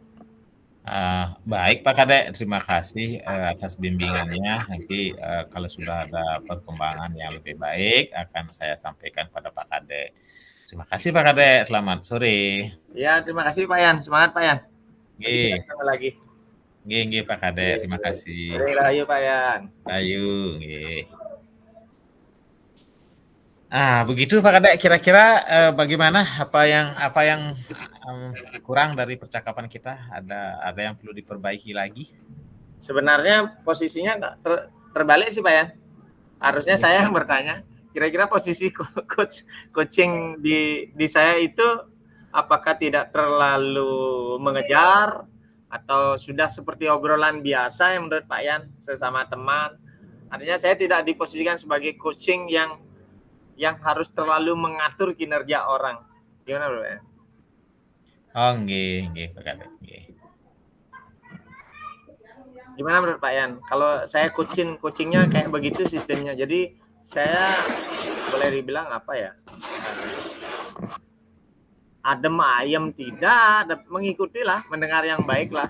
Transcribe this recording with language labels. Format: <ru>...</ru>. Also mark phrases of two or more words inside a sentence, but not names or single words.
<id>Baik Pak Kadek, terima kasih atas bimbingannya. Nanti kalau sudah ada perkembangan yang lebih baik akan saya sampaikan pada Pak Kadek. Terima kasih Pak Kadek, selamat sore. Ya, terima kasih Pak Yan, semangat Pak Yan. Nanti kita Nggih, ketemu lagi. nggih Pak Kadek, terima kasih. Rahayu Pak Yan. Ayu, nggih. Begitu Pak Kadek, kira-kira bagaimana apa yang kurang dari percakapan kita? Ada yang perlu diperbaiki lagi? Sebenarnya posisinya terbalik sih Pak Yan. Harusnya saya yang bertanya, kira-kira posisi coaching di saya itu apakah tidak terlalu mengejar atau sudah seperti obrolan biasa yang menurut Pak Yan sesama teman? Artinya saya tidak diposisikan sebagai coaching yang harus terlalu mengatur kinerja orang. Gimana Bro ya? Oh, nggih Pak Kadek, nggih. Gimana menurut Pak Yan? Kalau saya coachingnya kayak begitu sistemnya. Jadi saya boleh dibilang apa ya?</id> <jv>Adem ayem</jv> <id>tidak, mengikutilah, mendengar yang baik lah.</id>